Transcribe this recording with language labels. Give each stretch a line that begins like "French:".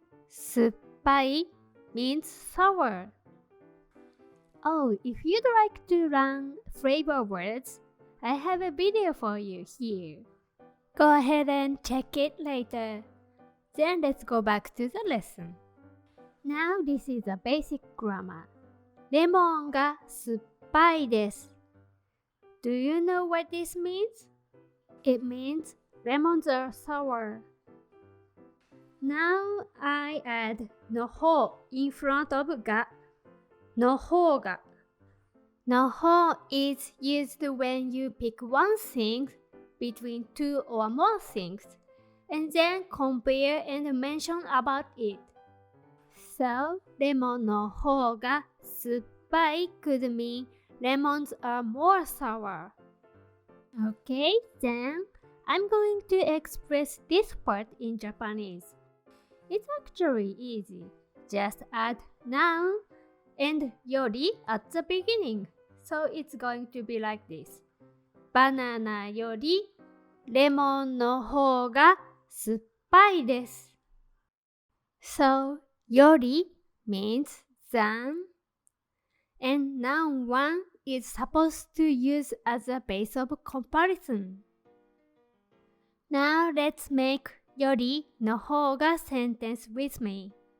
English: 酸っぱい means sour. Oh, if you'd like to learn flavor words, I have a video for you here. Go ahead and check it later. Then let's go back to the lesson. Now this is a basic grammar.
Japanese: レモンが酸っぱいです。
English: Do you know what this means? It means lemons are sour. Now I add のほう in front of が。
Japanese: のほうが。
English: のほう is used when you pick one thing between two or more things and then compare and mention about it. So,
Japanese: レモンの方が酸っぱい
English: could mean lemons are more sour. Okay, then I'm going to express this part in Japanese. It's actually easy. Just add noun and より at the beginning. So it's going to be like this.
Japanese: バナナよりレモンの方が酸っぱいです。
English: So, より means than, and noun 1 is supposed to use as a base of comparison. Now let's make よりの方が sentence with me.